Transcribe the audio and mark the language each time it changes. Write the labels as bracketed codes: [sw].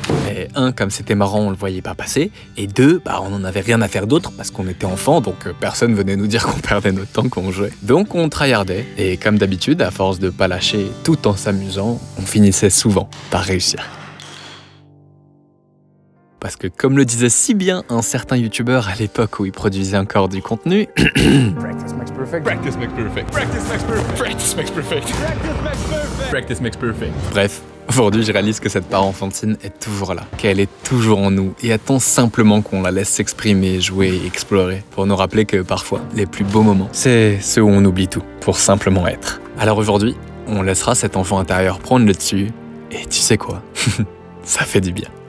[fr] Et 1, comme c'était marrant, on le voyait pas passer. Et 2, on en avait rien à faire d'autre parce qu'on était enfants, donc personne venait nous dire qu'on perdait notre temps quand on jouait. Donc on tryhardait, et comme d'habitude, à force de pas lâcher tout en s'amusant, on finissait souvent par réussir. Parce que comme le disait si bien un certain youtubeur à l'époque où il produisait encore du contenu... [en] Practice makes perfect. Practice makes perfect. Practice makes perfect. Practice makes perfect. Practice makes perfect. [fr] Bref, aujourd'hui je réalise que cette part enfantine est toujours là, qu'elle est toujours en nous et attend simplement qu'on la laisse s'exprimer, jouer et explorer pour nous rappeler que parfois, les plus beaux moments, c'est ceux où on oublie tout pour simplement être. Alors aujourd'hui, on laissera cet enfant intérieur prendre le dessus et tu sais quoi, ça fait du bien.